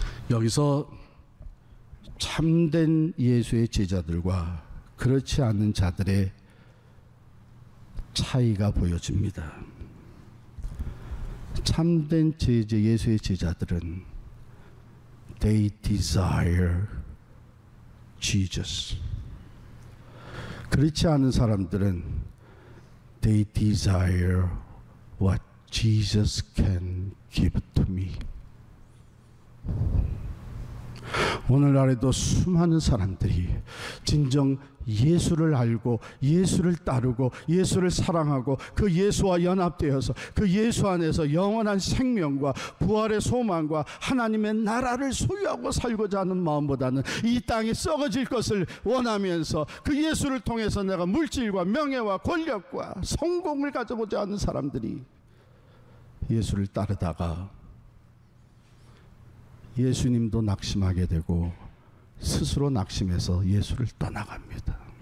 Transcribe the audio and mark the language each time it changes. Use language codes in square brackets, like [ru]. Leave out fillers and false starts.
[ko] 여기서 참된 예수의 제자들과 그렇지 않은 자들의 차이가 보여집니다. 참된 예수의 제자들은 [en] They desire Jesus. [ko] 그렇지 않은 사람들은 [en] They desire what Jesus can give to me. [ko] 오늘날에도 수많은 사람들이 진정 예수를 알고 예수를 따르고 예수를 사랑하고 그 예수와 연합되어서 그 예수 안에서 영원한 생명과 부활의 소망과 하나님의 나라를 소유하고 살고자 하는 마음보다는 이 땅에 썩어질 것을 원하면서 그 예수를 통해서 내가 물질과 명예와 권력과 성공을 가져보자 하는 사람들이 예수를 따르다가 예수님도 낙심하게 되고 스스로 낙심해서 예수를 떠나갑니다.